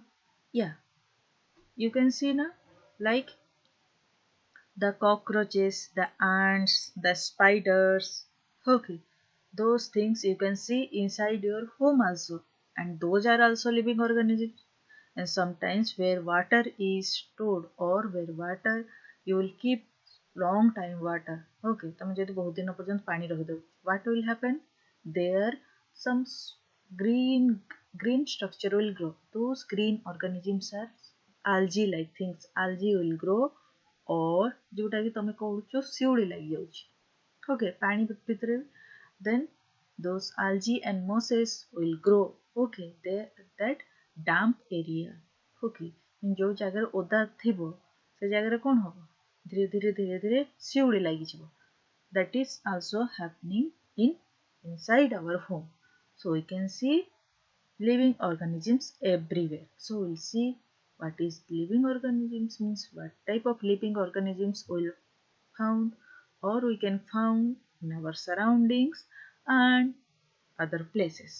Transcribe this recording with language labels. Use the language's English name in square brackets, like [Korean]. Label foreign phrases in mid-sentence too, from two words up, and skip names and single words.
[English] Yeah, you can see now, like the cockroaches, the ants, the spiders. Okay, those things you can see inside your home also, and those are also living organisms. And sometimes where water is stored or where water you will keep long time water. [Odia] Okay, ତମେ ଯଦି ବହୁତ ଦିନ ପର୍ଯ୍ୟନ୍ତ ପାଣି ରଖିଦବ, [English] what will happen? There some green green structure will grow. Those green organisms are algae like things. Algae will grow, or [Odia] ଯୋଉଟା କି ତମେ କହୁଛ ଶିଉଳି ଲାଗିଯାଉଛି. [English] Okay, [Odia] ପାଣି ଭିତରେ [English] then those algae and mosses will grow. Okay, that damp area. [Odia] Okay, ଯୋଉ ଜାଗାରେ ଓଦା ଥିବ ସେ ଜାଗାରେ କ'ଣ ହବ? ଧୀରେ ଧୀରେ ଶିଉଳି ଲାଗିଯିବ. [English] That is also happening inside our home. So we can see living organisms everywhere. So we'll see what is living organisms, means what type of living organisms we'll found or we can found in our surroundings and other places.